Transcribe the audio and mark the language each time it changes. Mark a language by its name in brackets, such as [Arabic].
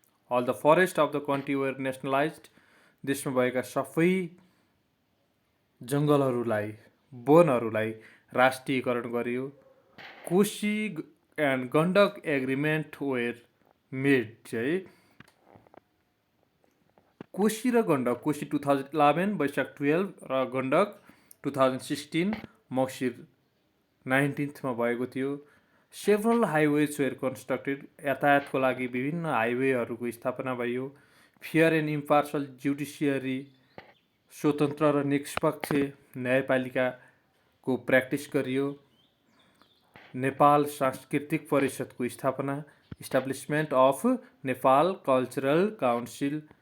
[English] All the forest of the country were nationalised. [Nepali] देशमा भएका सबै जङ्गलहरूलाई वनहरूलाई राष्ट्रियकरण गरियो। [English] Koshi and Gandak agreement were made [Nepali] चाहिँ कोशी र गण्डक, कोशी 2011 वैशाख 12 र गण्डक 2016 मङ्सिर 19मा भएको थियो। [English] Several highways were constructed. [Nepali] यातायातको लागि विभिन्न हाइवेहरूको स्थापना भयो। [English] fair and impartial judiciary, [Nepali] स्वतन्त्र र निष्पक्ष न्यायपालिकाको प्र्याक्टिस गरियो। नेपाल सांस्कृतिक परिषदको स्थापना, [English] Establishment of Nepal cultural council.